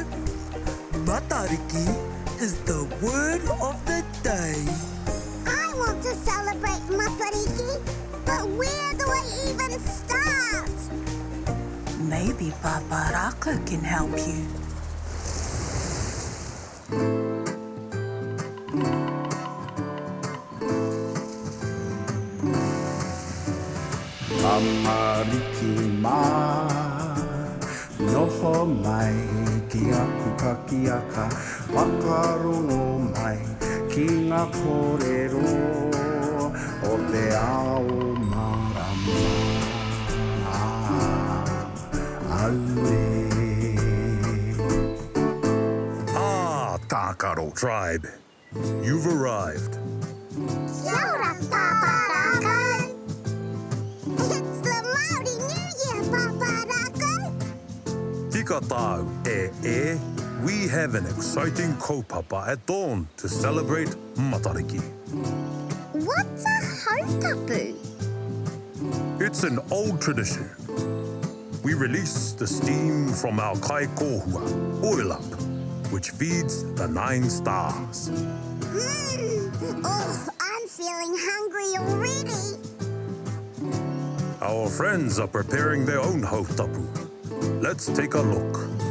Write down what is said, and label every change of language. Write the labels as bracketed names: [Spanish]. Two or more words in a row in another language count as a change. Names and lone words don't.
[English] Matariki is the word of the day. I want to celebrate Matariki, but where do I even start? Maybe Pāpā Rākau can help you. [Māori] Amariki mā, noho mai ki aku kakiaka, whakarongo mai ki ngā kōrero o te ao marama. Aue. [English] Tākaro Tribe, you've arrived. [Māori] Kia ora, Pāpā Rākau. [English] It's the Māori New Year, Pāpā Rākau. [Māori] Tika tāu e, [English] we have an exciting kaupapa at dawn to celebrate Matariki. What's a hautapu? It's an old tradition. We release the steam from our [Māori] kai kōhua, [English] oil up, which feeds the 9 stars. Oh, I'm feeling hungry already. Our friends are preparing their own hautapu. Let's take a look.